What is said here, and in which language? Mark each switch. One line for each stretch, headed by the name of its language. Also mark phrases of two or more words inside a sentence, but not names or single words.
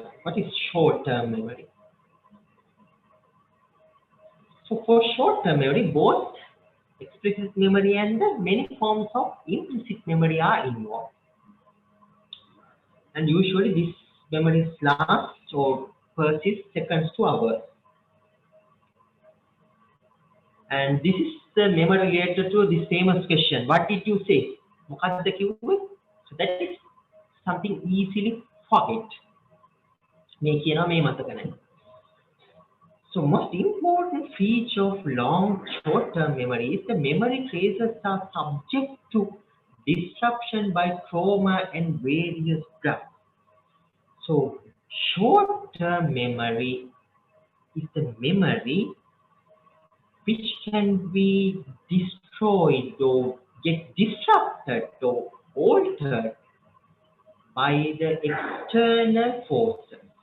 English: What is short-term memory? So for short-term memory, both explicit memory and the many forms of implicit memory are involved. And usually these memories last or persist seconds to hours. And this is the memory related to this famous question. What did you say?
Sinhala: මොකක්ද කිව්වේ?
English: So that is something easily forget.
Sinhala: මේ කියනවා මේ මතක නැහැ.
English: So most important feature of long short-term memory is the memory traces are subject to disruption by trauma and various drugs. So short-term memory is the memory which can be destroyed or get disrupted or altered by the external forces.